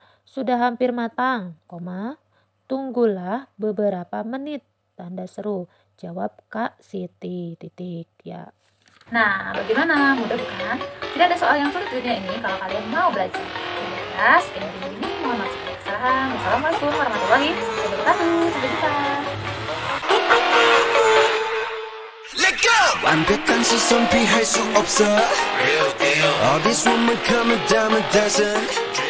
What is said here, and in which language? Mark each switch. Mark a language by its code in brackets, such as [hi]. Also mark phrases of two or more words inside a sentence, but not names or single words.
[id] Sudah hampir matang, koma, tunggulah beberapa menit. Tanda seru. Jawab Kak Siti, titik ya. Nah, bagaimana? Mudah bukan? Tidak ada soal yang sulit di dunia ini kalau kalian mau belajar. Ya, sekian video ini. Mohon maaf segala kesalahan. Wassalamualaikum warahmatullahi wabarakatuh. Sampai jumpa. [ko] 완벽한 시선 피할 수 없어 어디 숨을 가면 담은 다zen